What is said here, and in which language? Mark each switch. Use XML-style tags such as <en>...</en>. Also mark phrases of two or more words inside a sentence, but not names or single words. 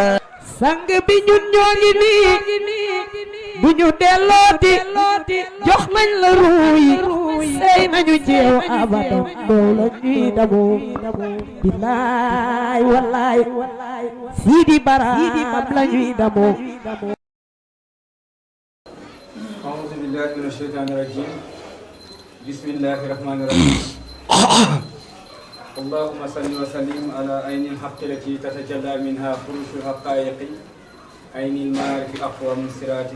<wo>sang bi ñun ñoo ngi nii bu ñu dellooti jox nañ la ruuy sey nañu ci yow abadan doo la ñuy damoo. billaay wallaay Sidi Baraam la ñuy damoo.</wo> <ar>أعوذ بالله من الشيطان الرجيم بسم الله الرحمن الرحيم اللهم صل وسلم على عين الحق التي تتجلى منها فروش الحقائق عين المعارف أقوى من صراطك</ar>